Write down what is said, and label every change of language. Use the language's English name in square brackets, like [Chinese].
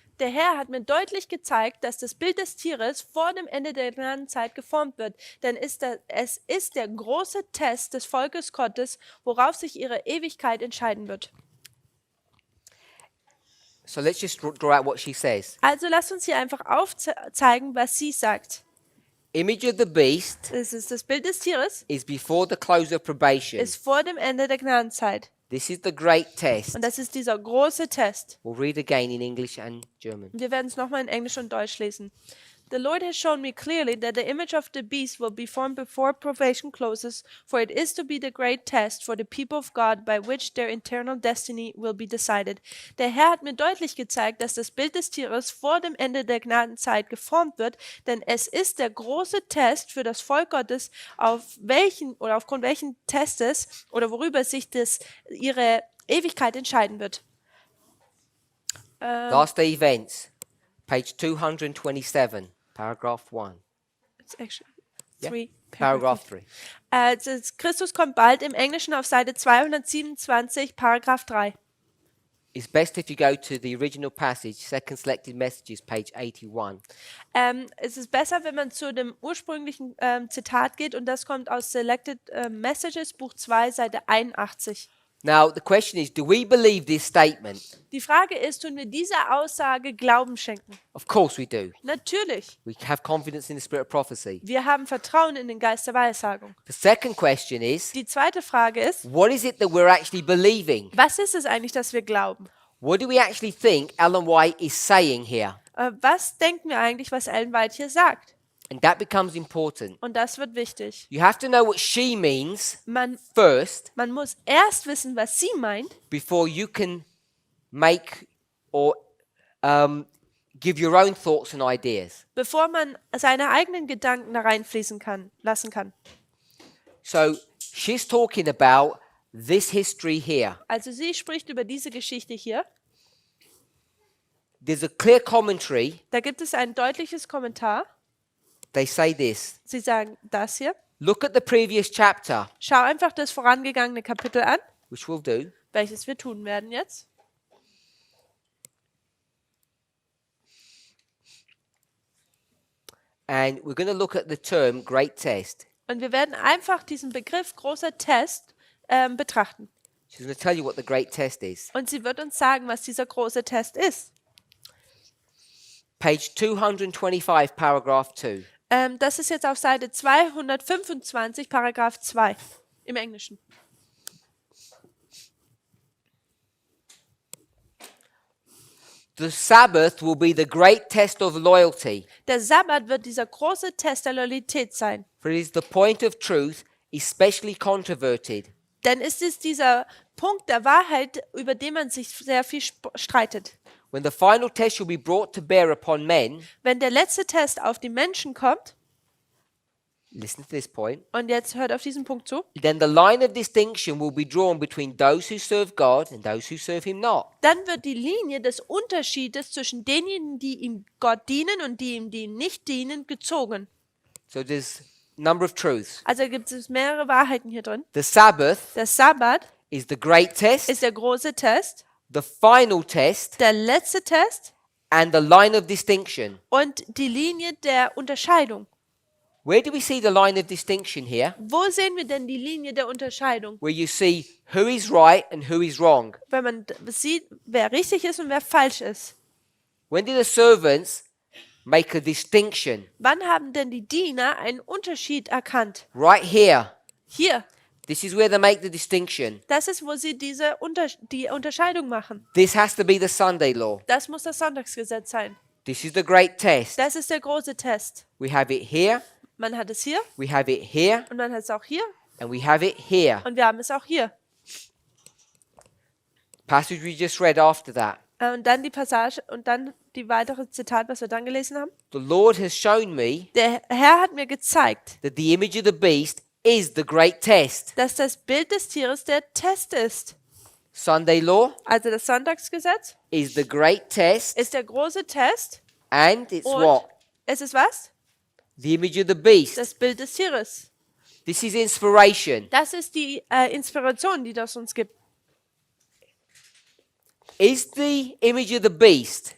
[German] Der Herr hat mir deutlich gezeigt, dass das Bild des Tieres vor dem Ende der Gnadenzeit geformt wird, denn es ist der große Test des Volkes Gottes, worauf sich ihre Ewigkeit entscheiden wird. [English] So let's just draw out what she says. [German] Also lasst uns hier einfach aufzeigen, was sie sagt. [English] Image of the beast [German] Es ist das Bild des Tieres, [English] is before the close of probation. [German] ist vor dem Ende der Gnadenzeit. [English] This is the great test. [German] Und das ist dieser große Test. [English] We'll read again in English and German. [German] Wir werden es nochmal in Englisch und Deutsch lesen. [English] The Lord has shown me clearly that the image of the beast will be formed before probation closes, for it is to be the great test for the people of God by which their eternal destiny will be decided. [German] Der Herr hat mir deutlich gezeigt, dass das Bild des Tieres vor dem Ende der Gnadenzeit geformt wird, denn es ist der große Test für das Volk Gottes, aufgrund welchen Testes oder worüber sich ihre Ewigkeit entscheiden wird. [English] Last Day Events, page 227, paragraph 1. It's actually Yeah. three Paragraph 3. [German] Christus kommt bald im Englischen auf Seite 227, Paragraph 3. [English] it's best if you go to the original passage, Second Selected Messages, page 81. [German] Es ist besser, wenn man zu dem ursprünglichen Zitat geht und das kommt aus Selected Messages, Buch 2, Seite 81. [English] Now, the question is, do we believe this statement? [German] Die Frage ist, tun wir dieser Aussage Glauben schenken? [English] Of course we do. [German] Natürlich. [English] We have confidence in the spirit of prophecy. [German] Wir haben Vertrauen in den Geist der Weissagung. [English] The second question is, [German] Die zweite Frage ist, [English] what is it that we're actually believing? [German] was ist es eigentlich, dass wir glauben? [English] What do we actually think Ellen White is saying here? [German] Was denken wir eigentlich, was Ellen White hier sagt? [English] And that becomes important. [German] Und das wird wichtig. [English] You have to know what she means [German] Man [English] first [German] muss erst wissen, was sie meint, [English] before you can make or give your own thoughts and ideas. [German] bevor man seine eigenen Gedanken da reinfließen lassen kann. [English] So she's talking about this history here. [German] Also sie spricht über diese Geschichte hier. [English] There's a clear commentary. [German] Da gibt es ein deutliches Kommentar. [English] They say this. [German] Sie sagen das hier. [English] Look at the previous chapter, [German] Schau einfach das vorangegangene Kapitel an, [English] which we'll do. [German] welches wir tun werden jetzt. [English] And we're going to look at the term great test. [German] Und wir werden einfach diesen Begriff großer Test betrachten. [English] She's going to tell you what the great test is. [German] Und sie wird uns sagen, was dieser große Test ist. [English] Page 225, paragraph 2. [German] Das ist jetzt auf Seite 225, Paragraph 2 im Englischen. [English] The Sabbath will be the great test of loyalty, [German] Der Sabbat wird dieser große Test der Loyalität sein. [English] for it is the point of truth, especially controverted. [German] Denn es ist dieser Punkt der Wahrheit, über den man sich sehr viel streitet. [English] When the final test shall be brought to bear upon men, [German] Wenn der letzte Test auf die Menschen kommt, [English] listen to this point, [German] und jetzt hört auf diesen Punkt zu, [English] then the line of distinction will be drawn between those who serve God and those who serve him not. [German] dann wird die Linie des Unterschiedes zwischen denjenigen, die ihm Gott dienen und die ihm nicht dienen, gezogen. [English] So there's a number of truths. [German] Also gibt es mehrere Wahrheiten hier drin. [English] The Sabbath [German] Der Sabbat [English] is the great test, [German] ist der große Test, [English] the final test, [German] der letzte Test [English] and the line of distinction. [German] und die Linie der Unterscheidung. [English] Where do we see the line of distinction here? [German] Wo sehen wir denn die Linie der Unterscheidung? [English] Where you see who is right and who is wrong. [German] Wenn man sieht, wer richtig ist und wer falsch ist. [English] When did the servants make a distinction? [German] Wann haben denn die Diener einen Unterschied erkannt? [English] Right here. [German] Hier, [English] This is where they make the distinction. [German] das ist, wo sie die Unterscheidung machen. [English] This has to be the Sunday law. [German] Das muss das Sonntagsgesetz sein. [English] This is the great test. [German] Das ist der große Test. [English] We have it here, [German] Man hat es hier [English] we have it here, [German] und man hat es auch hier [English] and we have it here. [German] und wir haben es auch hier. [English] Passage we just read after that. [German] Und dann die Passage und dann die weitere Zitat, was wir dann gelesen haben. [English] The Lord has shown me [German] Der Herr hat mir gezeigt, [English] that the image of the beast is the great test. [German] dass das Bild des Tieres der Test ist. [English] Sunday law [German] Also das Sonntagsgesetz [English] is the great test, [German] ist der große Test [English] and it's [German] und [English] what? [German] es ist was? [English] The image of the beast. [German] Das Bild des Tieres. [English] This is inspiration. [German] Das ist die Inspiration, die das uns gibt. [English] Is the image of the beast